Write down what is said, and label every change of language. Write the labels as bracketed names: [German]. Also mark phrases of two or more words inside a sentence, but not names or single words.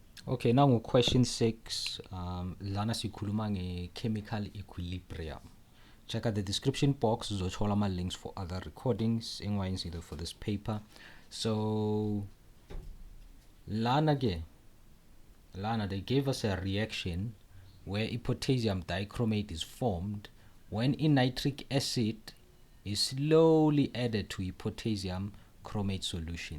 [English] Okay, now question 6. [Zulu] Lana sikhuluma [English] chemical equilibrium. Check out the description box. [Zulu] Uzothola ama [English] links for other recordings engwayenzile for this paper. So Lana they gave us a reaction where a potassium dichromate is formed when a nitric acid is slowly added to a potassium chromate solution.